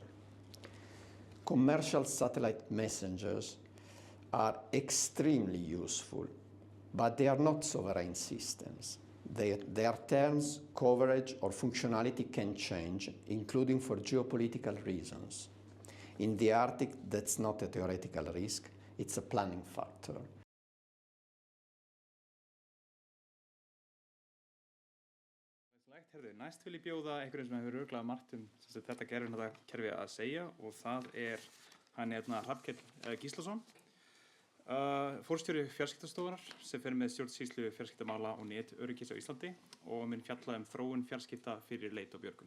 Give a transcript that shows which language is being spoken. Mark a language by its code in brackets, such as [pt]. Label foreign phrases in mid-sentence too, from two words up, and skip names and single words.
[en] Commercial satellite messengers are extremely useful, but they are not sovereign systems. Their terms, coverage, or functionality can change, including for geopolitical reasons. In the Arctic, that's not a theoretical risk, it's a planning factor. [is] Herðu, næst vil ég bjóða einhverjum sem hefur örugglega margt þetta gerfinkerfi að segja og það er hann Hrafnkell Gíslason, forstjóri fjarskiptastofunnar sem fer með stjórnsýslu fjarskiptamála og netöryggis á Íslandi og mun fjalla þróun fjarskipta fyrir leit og björgun.